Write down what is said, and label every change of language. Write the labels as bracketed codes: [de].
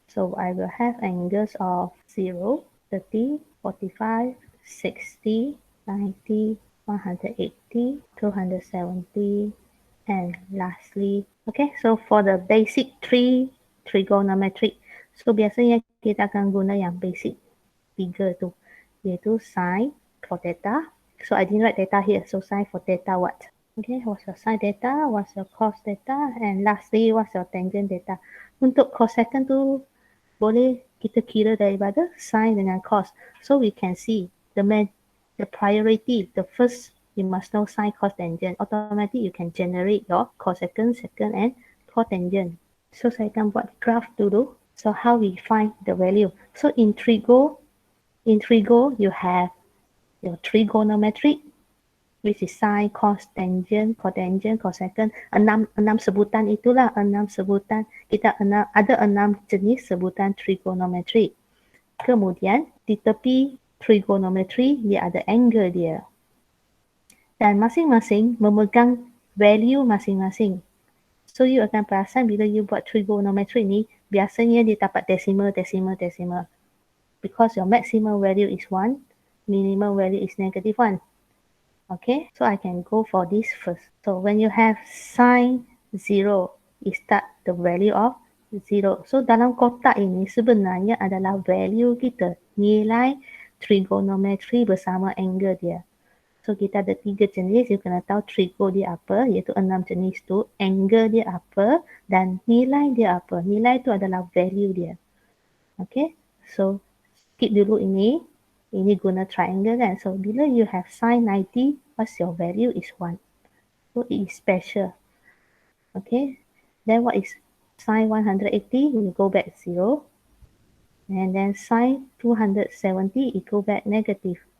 [en] So I will have angles of 0, 30, 45, 60, 90, 180, 270, and lastly, okay, so for the basic trigonometric, so biasanya kita akan guna yang basic 3 tu, iaitu sine for theta. So I didn't write theta here, so sine for theta what? Okay, what's your sine theta, what's your cos theta, and lastly, what's your tangent theta. [ms] Untuk cosecant tu, boleh kita kira daripada sine dengan cos. [en] So we can see the priority, the first, you must know sine, cos, tangent. Automatically, you can generate your cosecant, secant, and cotangent. So saya akan buat graph dulu. So how we find the value. So in trigo, you have your trigonometric, which is sine, cos, tangent, cotangent, cosecant. [ms] Enam sebutan itulah, 6 sebutan. Kita ada 6 jenis sebutan trigonometri. Kemudian di tepi trigonometri, dia ada angle dia. Dan masing-masing memegang value masing-masing. So you akan perasan bila you buat trigonometri ni, biasanya dia dapat decimal. [en] Because your maximum value is 1, minimum value is -1. Okay, so I can go for this first. So when you have sine 0, it start the value of 0. [ms] So dalam kotak ini sebenarnya adalah value kita, nilai trigonometri bersama angle dia. So kita ada 3 jenis, you kena tahu trigo dia apa, iaitu 6 jenis tu, angle dia apa, dan nilai dia apa. Nilai tu adalah value dia. Okay, so skip dulu ini. Ini guna triangle kan. [en] So bila you have sine 90, what's your value is 1. So it is special. Okay. Then what is sine 180? You go back 0. And then sine 270, it go back negative.